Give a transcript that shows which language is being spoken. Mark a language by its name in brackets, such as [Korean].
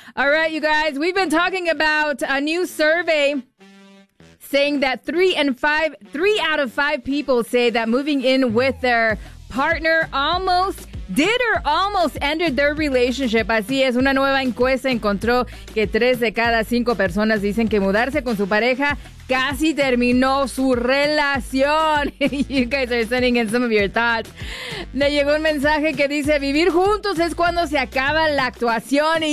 [English] All right, you guys, we've been talking about a new survey saying that three out of five people say that moving in with their partner almost did or almost ended their relationship. [Spanish] Así es, una nueva encuesta encontró que 3 de cada 5 personas dicen que mudarse con su pareja casi terminó su relación. [English] You guys are sending in some of your thoughts. [Spanish] Me llegó un mensaje que dice, vivir juntos es cuando se acaba la actuación.